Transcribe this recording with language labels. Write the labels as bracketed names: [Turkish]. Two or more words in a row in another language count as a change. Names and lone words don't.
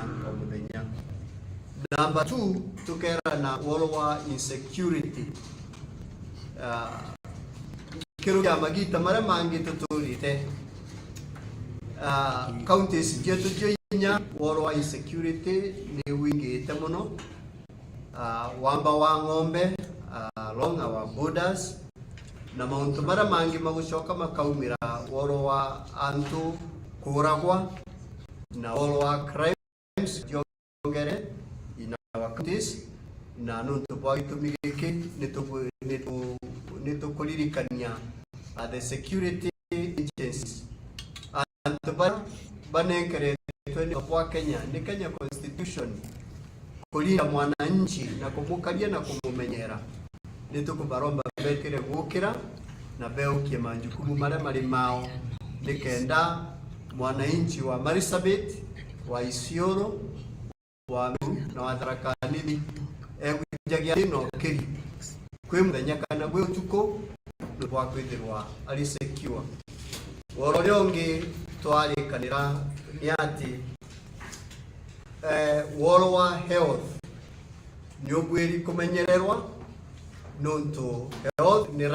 [Meru] Number 2 tukera na woro wa insecurity kiru ya magita mara mangi tuturite counties jetu joinya woro wa insecurity ni wingite muno wamba wa ng'ombe [English] along our borders [Meru] na mauntu mara mangi magushoka makaumira woro wa antu kuragwa na woro wa crimes jongere ina counties na nuntu bwa itumigike nitukulirikania [English] the security agencies [Meru] antu banenkere kwa Kenya ni Kenya constitution kulinda mwananchi na kumukalia na kumumenyera nitukubaromba bekire gukira na beukie majukumu maria mari mao nikenda mwananchi wa Marsabit, wa Isiolo, wa Meru na wa Tharaka Nithi egujagia ino kiri kwi muthenya kana gwi utuko rwa kwithirwa ari secure. Woro riongi twarikanira ni ati woro wa health ni ugwiri kumenyererwa nuntu health ni